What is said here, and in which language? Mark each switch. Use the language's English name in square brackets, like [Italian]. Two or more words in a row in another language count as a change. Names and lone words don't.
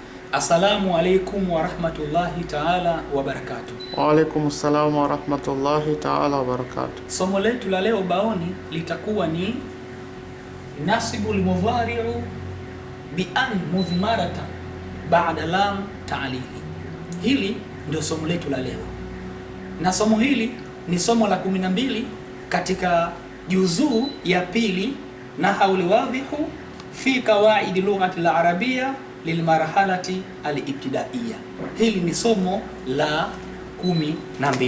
[Arabic] السلام عليكم ورحمة الله تعالى وبركاته. وعليكم السلام ورحمة الله تعالى وبركاته. [Swahili] Somo letu la leo baoni litakuwa ni [Arabic] نصب المضارع بأن مضمرة بعد لام التعليل. [Swahili] Hili ndio somo letu la leo, na somo hili ni somo la 12 katika juzuu ya pili [Arabic] النحو الواضح في قواعد اللغة العربية للمرحلة الابتدائية. [Swahili] Hili ni somo la 12.